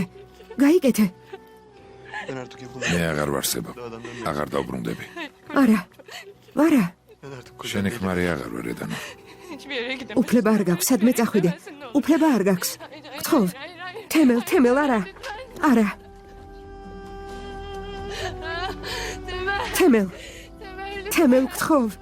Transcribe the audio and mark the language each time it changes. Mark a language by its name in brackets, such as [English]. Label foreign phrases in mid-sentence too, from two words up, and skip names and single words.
[Georgian] გაიგეთე. [Turkish] Ben artık yapılmam. [Georgian] მე აღარ ვარსებობ. აღარ დავბრუნდები. არა. არა. [Turkish] Ben artık kocam [Georgian] შენი [Turkish] değilim. [Georgian] ქმარი აღარ ვარ ედანო. [Turkish] Hiçbir yere gidemezsin. [Georgian] უფლება არ გაქვს, სადმე წახვიდე. უფლება არ გაქვს. [Turkish] Hayır, hayır, [Georgian] გთხოვ. [Turkish] hayır, hayır. [Georgian] თემელ, თემელ, არა. არა. [Turkish] Temel. [Georgian] თემელ. [Turkish] Temel. [Georgian] თემელ, გთხოვ.